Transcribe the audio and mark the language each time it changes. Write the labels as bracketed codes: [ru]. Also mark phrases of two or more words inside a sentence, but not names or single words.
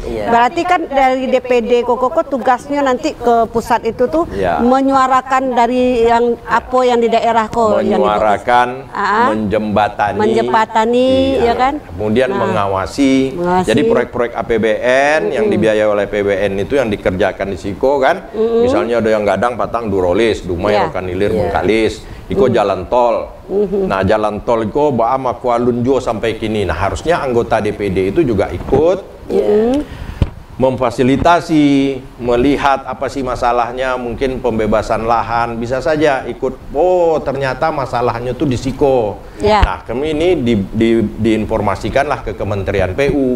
[id] Berarti kan dari DPD Koko tugasnya nanti ke pusat itu tuh menyuarakan dari yang apa yang di daerah kok, menyuarakan, menjembatani, ya kan? Kemudian mengawasi. Jadi proyek-proyek APBN yang dibiayai oleh PBN itu yang dikerjakan di Siko kan. Misalnya ada yang Gadang, Patang, Durolis, Dumai, Rokanilir, Bengkalis. [min] Iko jalan tol. Nah, jalan tol Iko Baama Kualunjo sampai kini. [id] Nah, harusnya anggota DPD itu juga ikut memfasilitasi, melihat apa sih masalahnya, mungkin pembebasan lahan, bisa saja ikut. Oh, ternyata masalahnya tuh di Siko. Nah, kami ini diinformasikanlah ke Kementerian PU.